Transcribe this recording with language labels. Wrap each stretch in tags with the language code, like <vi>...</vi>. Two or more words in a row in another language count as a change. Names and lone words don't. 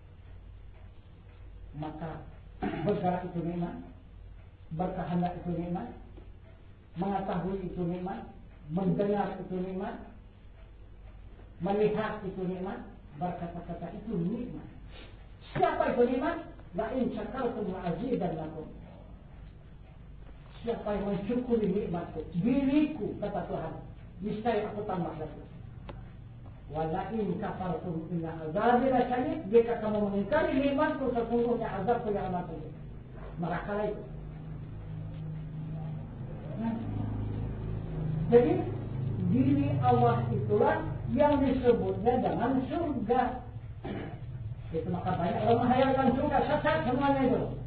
<id>Maka bergerak itu nikmat, berkehendak itu nikmat, mengetahui itu nikmat, mendengar itu nikmat, melihat itu nikmat, berkata-kata itu nikmat. Siapa itu nikmat?</id> <ar>لئن شكرتم لأزيدنكم.</ar> <id>Siapa yang mensyukuri nikmatku, diriku, kata Tuhan, niscaya aku tambah lagi.</id> <ar>ولئن كفرتم إن عذابي لشديد.</ar> <id>Jika kamu mengingkari nikmatku, sesungguhnya azabku yang amat pedih. Neraka itu. Nah, jadi diri Allah itulah yang disebutnya dengan surga. Itu maka banyak orang menghayalkan surga, sesat semuanya itu.</id>